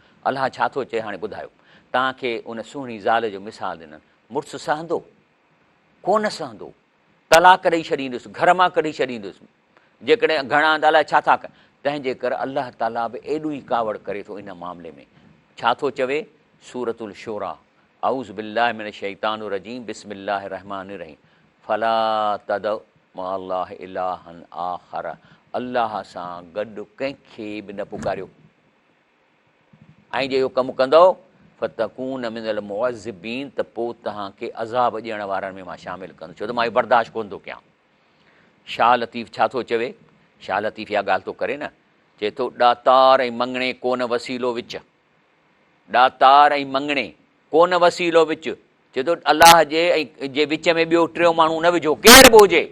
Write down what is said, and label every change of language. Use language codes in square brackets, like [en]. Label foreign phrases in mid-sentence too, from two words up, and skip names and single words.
[sd] अलाह छा थो चए, हाणे ॿुधायो। तव्हांखे उन सुहिणी ज़ाल जो मिसाल ॾिननि, मुड़ुसु सहंदो कोन सहंदो, तलाक ॾेई छॾींदुसि, घर मां कढी छॾींदुसि, जेकॾहिं घणा त अलाए छा था कनि। तंहिंजे करे अलाह ताला बि एॾो ई कावड़ करे थो इन मामले में। छा थो चवे सूरतुल शूरा, [ar] أعوذ بالله من الشيطان الرجيم بسم الله الرحمن الرحيم فلا تدع مع الله إلها آخر, [sd] अलाह सां गॾु कंहिंखे बि न पुकारियो, ऐं जे इहो कमु कंदव [ar] فتكون من المعذبين, [sd] त पोइ तव्हांखे अज़ाब ॾियण वारनि में मां शामिलु कंदुसि, छो त मां इहो बर्दाश्त कोन थो कयां। शाह लतीफ़ छा थो चवे, शाह लतीफ़ इहा ॻाल्हि थो करे न, चए थो ॾातार ऐं मङणे कोन वसीलो विच, ॾातार ऐं मङणे कोन वसीलो विच, चए थो अलाह जे विच में ॿियो टियों माण्हू न विझो, केरु बि हुजे।